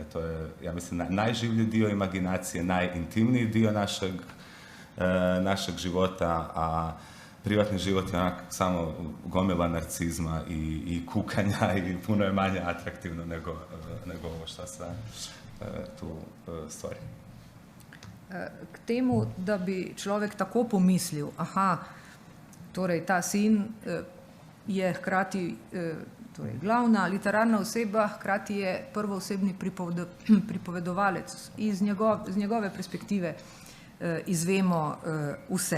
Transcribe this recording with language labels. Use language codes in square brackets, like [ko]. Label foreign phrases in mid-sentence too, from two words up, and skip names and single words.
[hr] To je, ja mislim, najživlji dio imaginacije, najintimniji dio našeg života, a privatni život je onak samo gomila narcizma i kukanja i puno je manje atraktivno nego ovo što se tu stvari. [sl] K temu, da bi človek tako pomislil, torej ta sin je hkrati torej glavna literarna oseba, hkrati je prvoosebni pripovedovalec. Z njegove perspektive izvemo vse.